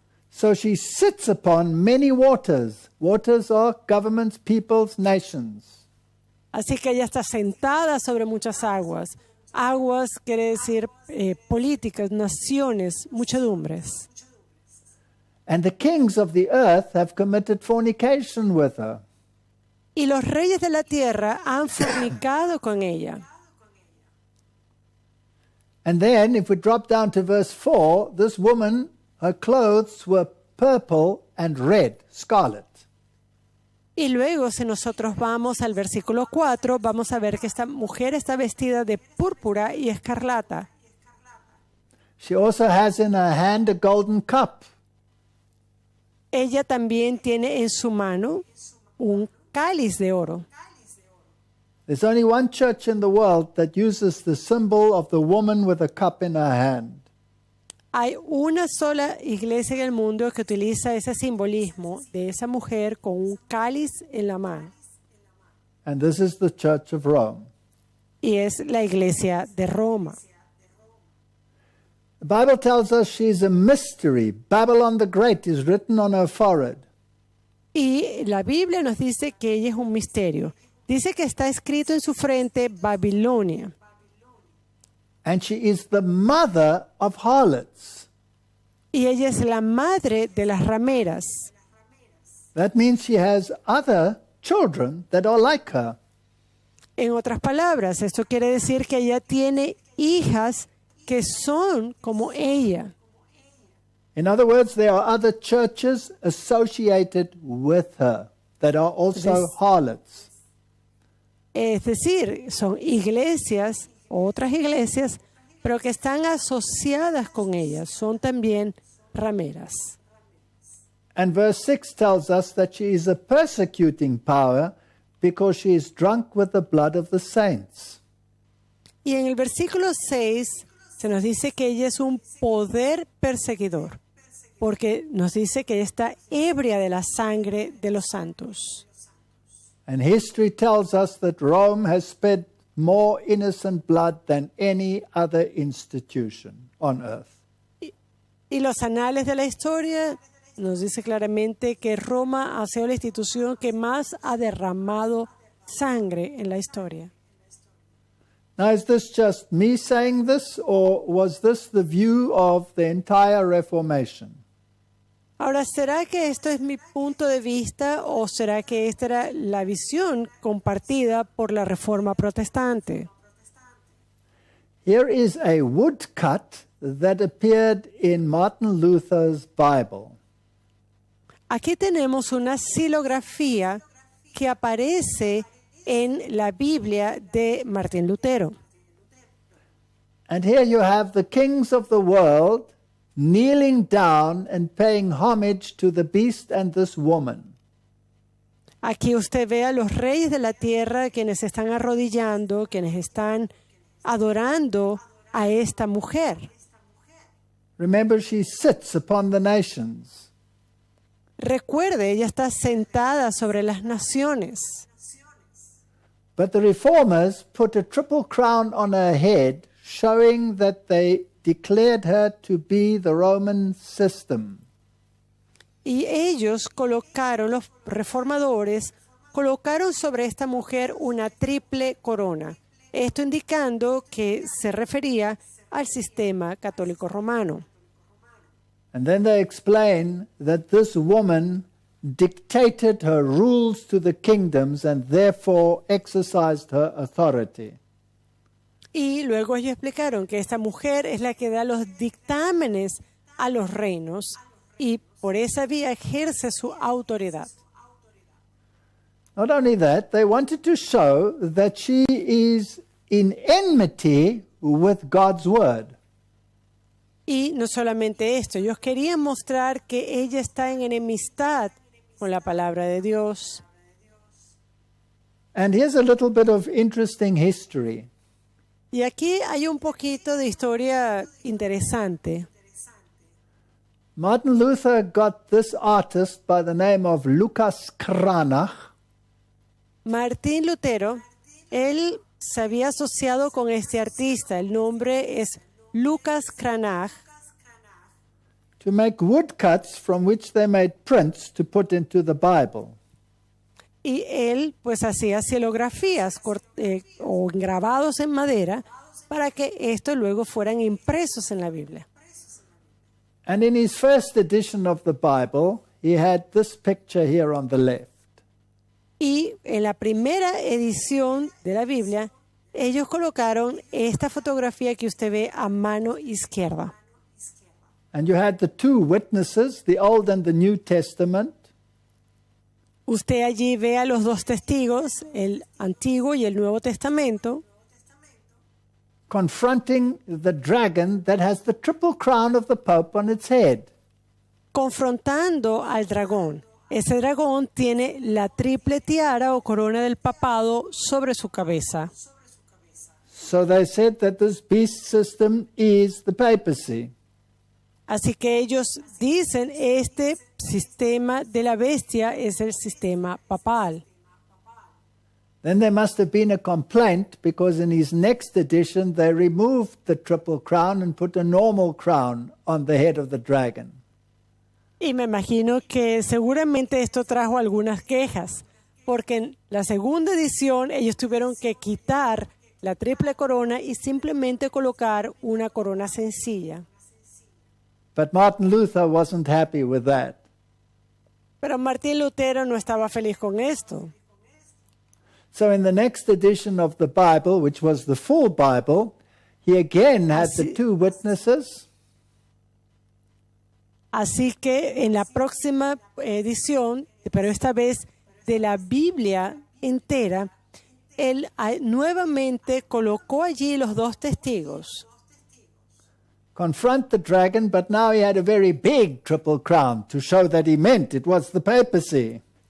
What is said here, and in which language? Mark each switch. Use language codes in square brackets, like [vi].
[en] So she sits upon many waters. Waters are governments, peoples, nations. [es] Así que ella está sentada sobre muchas aguas. Aguas quiere decir políticas, naciones, muchedumbres. [en] And the kings of the earth have committed fornication with her. [es] Y los reyes de la tierra han fornicado con ella. [en] And then, if we drop down to verse 4, this woman, her clothes were purple and red, scarlet. [es] Y luego, si nosotros vamos al versículo 4, vamos a ver que esta mujer está vestida de púrpura y escarlata. [en] She also has in her hand a golden cup. [es] Ella también tiene en su mano un cáliz de oro. [en] There's only one church in the world that uses the symbol of the woman with a cup in her hand. [es] Hay una sola iglesia en el mundo que utiliza ese simbolismo de esa mujer con un cáliz en la mano. [en] And this is the Church of Rome. [es] Y es la iglesia de Roma. [en] The Bible tells us she's a mystery. Babylon the Great is written on her forehead. [es] Y la Biblia nos dice que ella es un misterio. Dice que está escrito en su frente Babilonia. [en] And she is the mother of harlots. [es] Y ella es la madre de las rameras. [en] That means she has other children that are like her. [es] En otras palabras, esto quiere decir que ella tiene hijas que son como ella. [en] In other words, there are other churches associated with her that are also harlots. [es] Es decir, son iglesias, otras iglesias, pero que están asociadas con ellas, son también rameras. [en] And verse 6 tells us that she is a persecuting power because she is drunk with the blood of the saints. [es] Y en el versículo 6 se nos dice que ella es un poder perseguidor, porque nos dice que ella está ebria de la sangre de los santos. [en] And history tells us that Rome has spent more innocent blood than any other institution on earth. [es] Y los anales de la historia nos dice claramente que Roma ha sido la institución que más ha derramado sangre en la historia. [en] Now, is this just me saying this, or was this the view of the entire Reformation? [es] Ahora, ¿será que esto es mi punto de vista o será que esta era la visión compartida por la Reforma Protestante? [en] Here is a woodcut that appeared in Martin Luther's Bible. [es] Aquí tenemos una xilografía que aparece en la Biblia de Martín Lutero. [en] And here you have the kings of the world kneeling down and paying homage to the beast and this woman. [es] Aquí usted ve a los reyes de la tierra quienes están arrodillando, quienes están adorando a esta mujer. [en] Remember, she sits upon the nations. [es] Recuerde, ella está sentada sobre las naciones. [en] But the reformers put a triple crown on her head, showing that they declared her to be the Roman system. [es] Y ellos colocaron, los reformadores, colocaron sobre esta mujer una triple corona. Esto indicando que se refería al sistema católico romano. [en] And then they explain that this woman dictated her rules to the kingdoms and therefore exercised her authority. [es] Y luego ellos explicaron que esta mujer es la que da los dictámenes a los reinos y por esa vía ejerce su autoridad. [en] Not only that, they wanted to show that she is in enmity with God's word. [es] Y no solamente esto, ellos querían mostrar que ella está en enemistad con la palabra de Dios. [en] And here's a little bit of interesting history. [es] Y aquí hay un poquito de historia interesante. [en] Martin Luther got this artist by the name of Lucas Cranach. [es] Martín Lutero, él se había asociado con este artista, el nombre es Lucas Cranach, [en] to make woodcuts from which they made prints to put into the Bible. [es] y él pues hacía xilografías o grabados en madera para que estos luego fueran impresos en la Biblia. [en] And in his first edition of the Bible, he had this picture here on the left. [es] Y en la primera edición de la Biblia, ellos colocaron esta fotografía que usted ve a mano izquierda. [en] And you had the two witnesses, the Old and the New Testament. [es] Usted allí ve a los dos testigos, el Antiguo y el Nuevo Testamento, [en] confronting the dragon that has the triple crown of the Pope on its head. [es] confrontando al dragón, ese dragón tiene la triple tiara o corona del papado sobre su cabeza. [en] So they said that this beast system is the papacy. [es] Así que ellos dicen este sistema de la bestia es el sistema papal. [en] Then there must have been a complaint because in his next edition they removed the triple crown and put a normal crown on the head of the dragon. [es] Y me imagino que seguramente esto trajo algunas quejas, porque en la segunda edición ellos tuvieron que quitar la triple corona y simplemente colocar una corona sencilla. [en] But Martin Luther wasn't happy with that. [es] Pero Martín Lutero no estaba feliz con esto. [en] So in the next edition of the Bible, which was the full Bible, he again had the two witnesses. [es] Así que en la próxima edición, pero esta vez de la Biblia entera, él nuevamente colocó allí los dos testigos. [en] Confront the dragon, but now he had a very big triple crown to show that he meant it was the papacy.